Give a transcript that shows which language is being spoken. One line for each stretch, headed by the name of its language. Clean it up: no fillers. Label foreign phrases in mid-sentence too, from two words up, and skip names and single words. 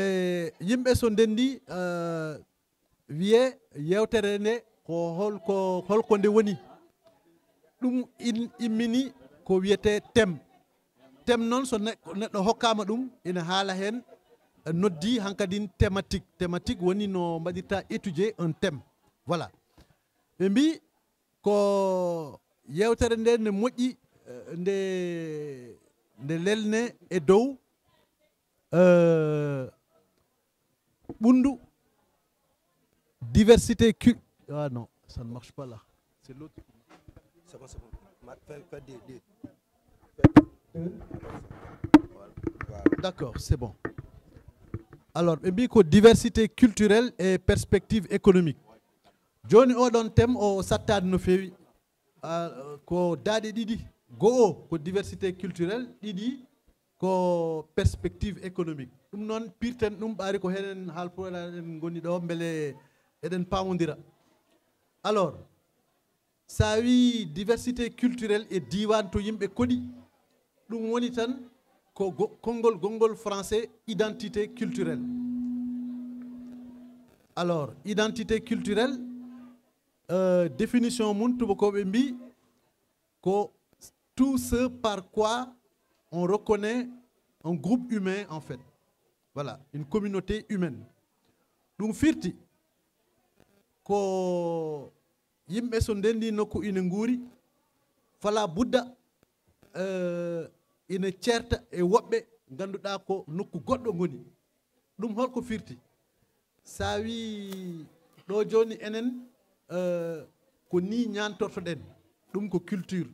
Fula: yimɓe so ndendi wiye yewtere nde ko holko nde woni ɗum immini ko wiyete thème noon so neɗɗo hokkama ɗum ina haala hen noddi hankadin thématique woni no mbaɗirta
French: étudier un thème voilà
Fula: ɓe mbi ko yewtere nde ne moƴƴi nde lelne e dow ɓundu diversité
French: ah non, ça ne marche pas là. C'est l'autre. C'est bon, c'est bon. Fais des. D'accord, c'est bon. Alors, ko diversité culturelle et perspective économique.
Fula: Joni oɗon thème o sattade no fewi ko daade ɗiɗi go'o ko
French: diversité culturelle
Fula: ɗiɗi ko
French: perspective économique
Fula: ɗum noon pirten ɗum ɓaari ko henen haalpulaar en goni ɗo beele eɗen pamodira. Alors sa wi
French: diversité culturelle
Fula: e diwan to yimɓe koɗi ɗum woni tan ko konngol français
French: identité culturelle. Alors identité culturelle
Fula: définition mun tubakoɓe mbi ko
French: tout ce par quoi on reconnaît un groupe humain en fait. Voilà, une communauté humaine.
Fula: Ɗum firti ko yimɓe so ndendi nokku ina nguuri fala budda ina ceerta e woɓɓe ganduɗa ko nokku goɗɗo ngoni. ɗum holko firti sa wi ɗo joni enen ko ni ñantortoɗen ɗum ko culture.